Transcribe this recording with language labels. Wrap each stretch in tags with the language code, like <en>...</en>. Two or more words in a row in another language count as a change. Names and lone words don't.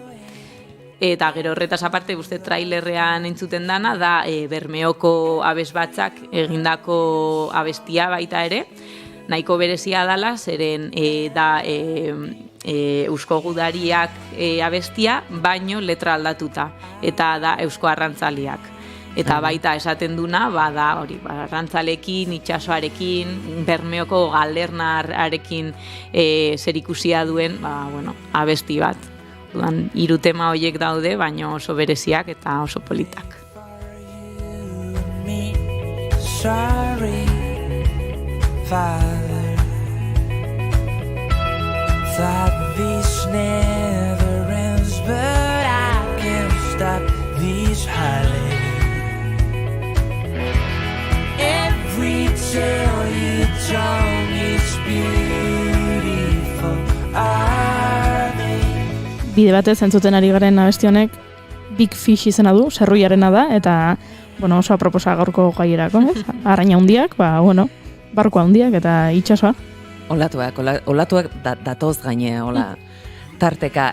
<eu>Eta gero horretaz aparte, uste trailerrean entzuten dana, da Bermeoko abesbatzak egindako abestia baita ere, nahiko berezia dela, zeren da eusko gudariak abestia, baino letra aldatuta, eta da eusko arrantzaliak. Eta baita esaten duna, da hori, arrantzalekin, itxasoarekin, Bermeoko galernararekin zerikusia duen, abesti bat. Hiru tema horiek daude, baina oso bereziak eta oso politak.</eu> <en>Sorry, Father, thought this never ends, but I can't stop this holiday. Every tale you told me is beautiful.</en> <eu>Bide batez entzuten ari garen abesti honek Big Fish izena du, Serruiarena da, eta oso aproposa gaurko gaierako, ez? Arraina handiak, barko handiak eta itsasoa. Olatuak datoz gainea, tarteka.</eu>